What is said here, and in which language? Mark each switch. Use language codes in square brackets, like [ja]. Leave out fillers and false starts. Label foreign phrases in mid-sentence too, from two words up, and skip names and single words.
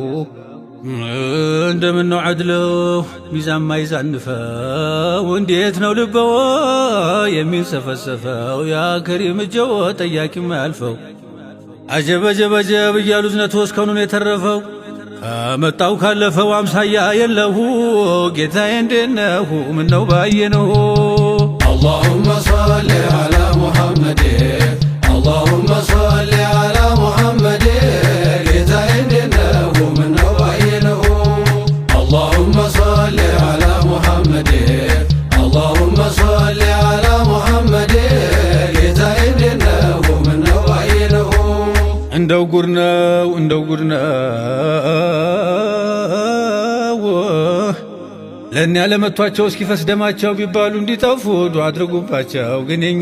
[am] እንደምነው ዐድለው ሚዛን ማይዛንፈው እንዴት ነው ልበወ የሚንሰፈሰፈው ያ ከሪም እጀወ ጠያቂ ማያልፈው አጀብ አጀብ አጀብ እያሉ ዝነቱ እስከኑን የተረፈው መጣው ካለፈው አምሳያ የለሁ ጌታዬ እንዴነሁ ምነው ባየነሁ [ar] اللهم صل على محمد اللهم صل على محمد [am] ጌታዬ እንዴነሁ ምነው ባየነሁ [ar] اللهم صل على محمد اللهم صل على محمد [am] ጌታዬ እንዴነሁ ምነው ባየነሁ እንደው ጉድ ነው ለእኛ ለመቷቸው እስኪፈስ ደማቸው ቢባሉ እንዲጠፉ ዱዓ አድርጉባቸው። ግን የኛ